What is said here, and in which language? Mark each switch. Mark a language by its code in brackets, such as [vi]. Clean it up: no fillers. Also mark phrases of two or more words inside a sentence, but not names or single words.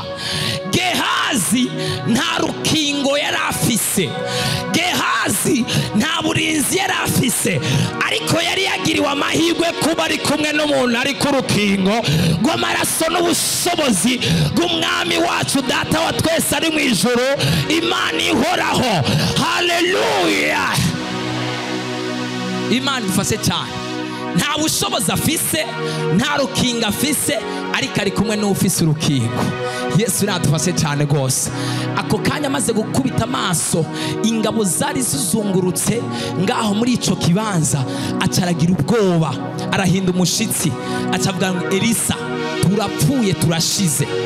[rn] Gehazi nta rukingo yari afise, Gehazi nta burinzi yari afise, ariko yari yagiriwe amahirwe kuba ari kumwe n'umuntu ari ku rukingo rw'amaraso n'ubushobozi bw'umwami wacu data wa twese ari mu ijuru, Imana ihoraho. Haleluya. Imana ifashe cyane. Nta bushobozi afise, nta rukingo afise, ariko ari kumwe n'ufise urukingo. Yesu natufashe cyane gose. Ako kanya amaze gukubita amaso ingabo zari zizungurutse ngaho muri ico kibanza, acaragira ubwoba, arahinda umushitsi, acavuga ngo Elisa, turapfuye, turashize.